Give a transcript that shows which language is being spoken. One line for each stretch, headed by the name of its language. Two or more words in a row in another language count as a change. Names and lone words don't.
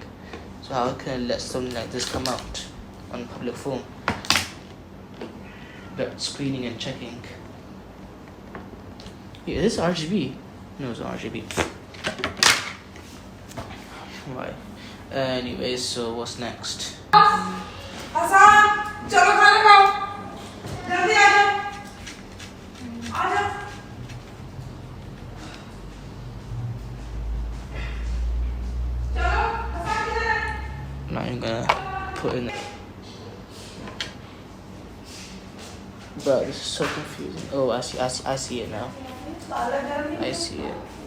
English: So how can I let something like this come out on public forum? But screening and checking. Yeah, is this RGB? No, it's not RGB. Right. Anyways, so what's next?
Hindi: चलो खाना खाओ जल्दी आ जाओ चलो
English: Now I'm gonna put in. Bro, this is so confusing. Oh, I see it now. I see it.